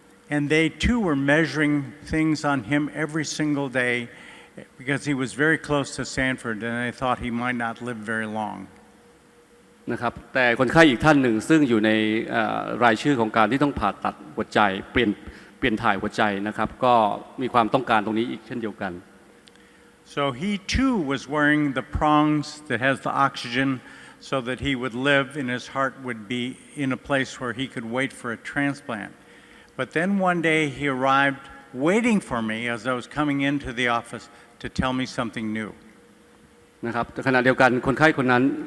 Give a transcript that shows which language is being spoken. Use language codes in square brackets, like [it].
[en] And they too were measuring things on him every single day because he was very close to Stanford and they thought he might not live very long. [th] นะครับแต่คนไข้อีกท่านหนึ่งซึ่งอยู่ในรายชื่อของการที่ต้องผ่าตัดหัวใจเปลี่ยนถ่ายหัวใจนะครับก็มีความต้องการตรงนี้อีกเช่นเดียวกัน [en] So he too was wearing the prongs that has the oxygen so that he would live and his heart would be in a place where he could wait for a transplant. But then one day he arrived waiting for me as I was coming into the office to tell me something new. [th] นะครับขณะเดียวกันคนไข้คนนั้น